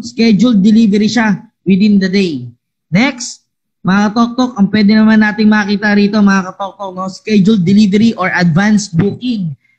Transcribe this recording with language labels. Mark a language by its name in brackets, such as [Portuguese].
[English] Scheduled delivery siya within the day. [Filipino] Next, mga katoktok, ang pwede naman nating makita rito, mga katoktok, no? [English] Scheduled delivery or advanced booking.